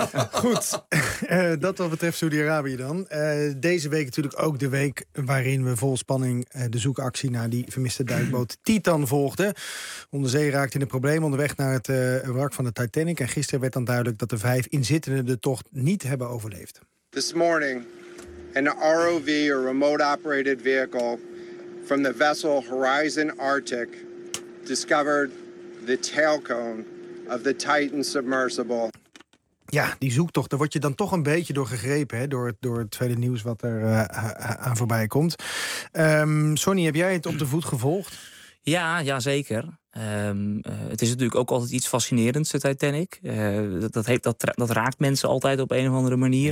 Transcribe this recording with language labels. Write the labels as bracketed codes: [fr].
[nl] Goed, dat wat betreft Saudi-Arabië dan. Deze week natuurlijk ook de week waarin we vol spanning de zoekactie naar die vermiste duikboot Titan volgden. Onderzee raakte in de problemen onderweg naar het wrak van de Titanic. En gisteren werd dan duidelijk dat de 5 inzittenden de tocht niet hebben overleefd. [en] This morning, an ROV, or remote operated vehicle, from the vessel Horizon Arctic discovered the tail cone of the Titan submersible. [nl] Ja, die zoektocht, daar word je dan toch een beetje door gegrepen, hè, door het tweede nieuws wat er aan voorbij komt. Sonny, heb jij het op de voet gevolgd? Ja, zeker. Het is natuurlijk ook altijd iets fascinerends, de Titanic. Dat raakt mensen altijd op een of andere manier.